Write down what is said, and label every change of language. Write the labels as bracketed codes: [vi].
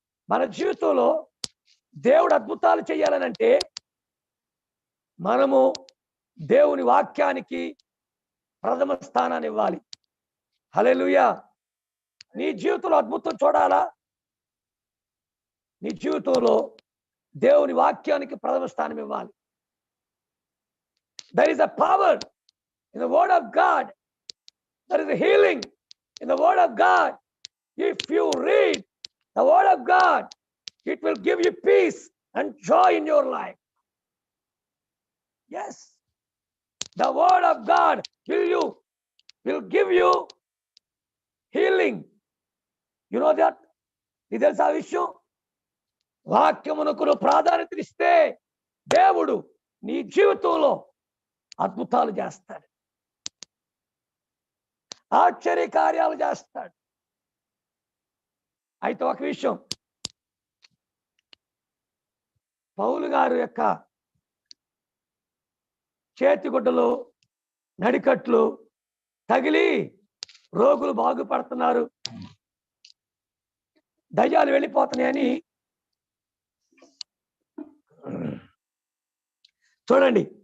[te] మన జీవితంలో దేవుడు అద్భుతాలు చేయాలనంటే మనము దేవుని వాక్యానికి ప్రథమ స్థానాన్ని ఇవ్వాలి. హల్లెలూయా. నీ జీవితంలో అద్భుతం చూడాలా? నీ జీవితంలో దేవుని వాక్యానికి ప్రథమ స్థానం ఇవ్వాలి. [en] There is a power in the word of God. There is a healing in the word of God. If you read the word of God, it will give you peace and joy in your life. Yes, the word of God will give you healing. You know that? [te] ఇది తెలుసా విషయం? వాక్యమునకు ప్రాధాన్యతనిస్తే దేవుడు నీ జీవితంలో అద్భుతాలు చేస్తాడు, ఆశ్చర్య కార్యాలు చేస్తాడు. అయితే ఒక విషయం, పౌలు గారు యొక్క చేతిగుడ్డలు, నడికట్లు తగిలి రోగులు బాగుపడుతున్నారు, దయ్యాలు వెళ్ళిపోతున్నాయని చూడండి.